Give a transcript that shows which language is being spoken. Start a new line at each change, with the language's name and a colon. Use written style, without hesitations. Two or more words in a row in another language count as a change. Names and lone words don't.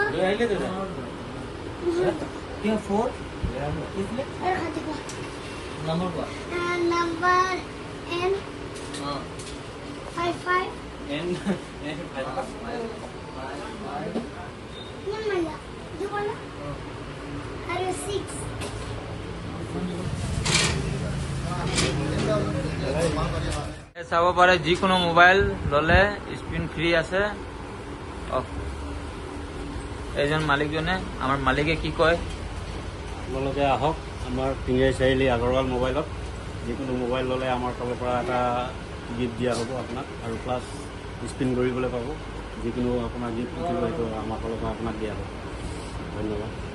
Hindi: ले दे क्या 4 किसने नंबर का नंबर N हां 55 N N 5 ये मला जो बोला अरे 6
Assamese: চাব পাৰে যিকোনো মোবাইল ললে স্ক্ৰিন ফ্ৰী আছে এইজন মালিকজনে আমাৰ মালিকে কি কয় আপোনালোকে আহক আমাৰ তিনিআলি চাৰিআলি আগৰৱাল মোবাইলত যিকোনো মোবাইল ল'লে আমাৰ ফালৰ পৰা এটা গিফ্ট দিয়া হ'ব আপোনাক আৰু প্লাছ স্পিন কৰিবলৈ পাব যিকোনো আপোনাৰ গিফ্ট থাকিব সেইটো আমাৰ ফালৰ পৰা আপোনাক দিয়া হ'ব ধন্যবাদ